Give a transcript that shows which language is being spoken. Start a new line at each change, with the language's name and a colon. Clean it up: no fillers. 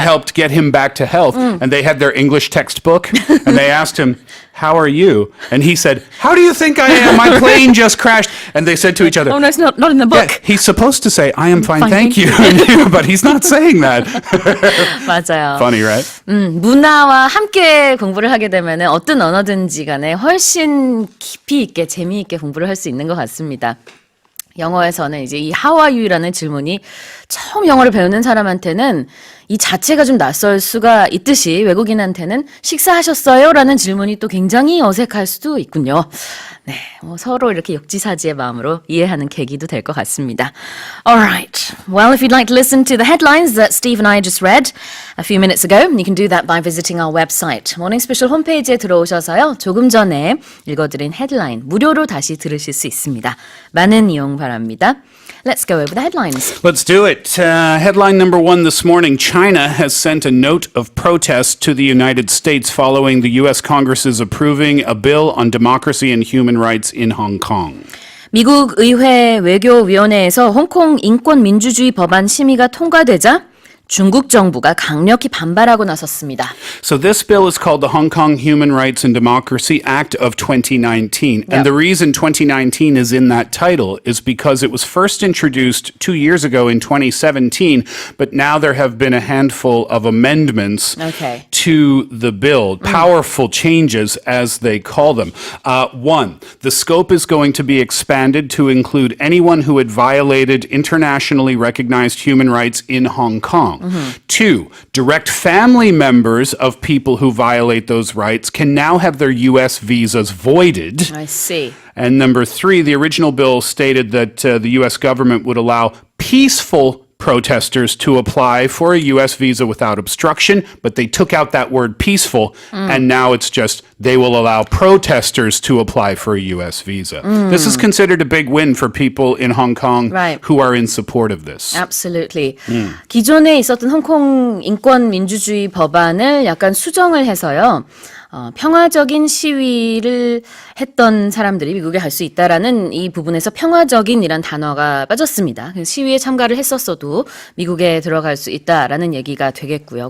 English: helped get him back to health, and they had their English textbook, and they asked him, "How are you?" And he said, "How do you think I am? My plane just crashed." And they said to each other, Oh no, it's not in the "Yeah, book. he's supposed to say, I am fine, Fine, thank thank you," but he's not saying that.
Korean: 맞아요.
English: Funny, right?
Korean: 문화와 함께 공부를 하게 되면 어떤 언어든지 간에 훨씬 깊이 있게 재미있게 공부를 할 수 있는 것 같습니다. 영어에서는 이제 이
English: How are you
Korean: 라는 질문이 처음 영어를 배우는 사람한테는 이 자체가 좀 낯설 수가 있듯이 외국인한테는 식사하셨어요? 라는 질문이 또 굉장히 어색할 수도 있군요. 네, 서로 이렇게 역지사지의 마음으로 이해하는 계기도 될 것 같습니다.
English: Alright, well if you'd like to listen to the headlines that Steve and I just read a few minutes ago, you can do that by visiting our website.
Korean: 모닝 스페셜 홈페이지에 들어오셔서요. 조금 전에 읽어드린 헤드라인 무료로 다시 들으실 수 있습니다. 많은 이용 바랍니다.
English: Let's go over the headlines. Let's do it. Headline number one this morning. China has sent a note of protest to the United States following the U.S. Congress's approving a bill on democracy and human rights in Hong Kong.
Korean: 미국 의회 외교위원회에서 홍콩 인권민주주의 법안 심의가 통과되자 중국 정부가 강력히 반발하고 나섰습니다.
English: So this bill is called the Hong Kong Human Rights and Democracy Act of 2019. And the reason 2019 is in that title is because it was first introduced 2 years ago in 2017, but now there have been a handful of amendments to the bill, powerful changes as they call them. One, the scope is going to be expanded to include anyone who had violated internationally recognized human rights in Hong Kong. Two, direct family members of people who violate those rights can now have their U.S. visas voided. I see. And number three, the original bill stated that the U.S. government would allow peaceful protesters to apply for a U.S. visa without obstruction, but they took out that word peaceful, and now it's just they will allow protesters to apply for a U.S. visa. This is considered a big win for people in Hong Kong who are in support of this. Absolutely.
Korean: 기존에 있었던 홍콩 인권민주주의 법안을 약간 수정을 해서요. 평화적인 시위를 했던 사람들이 미국에 갈 수 있다라는 이 부분에서 평화적인이란 단어가 빠졌습니다. 시위에 참가를 했었어도 미국에 들어갈 수 있다라는 얘기가 되겠고요.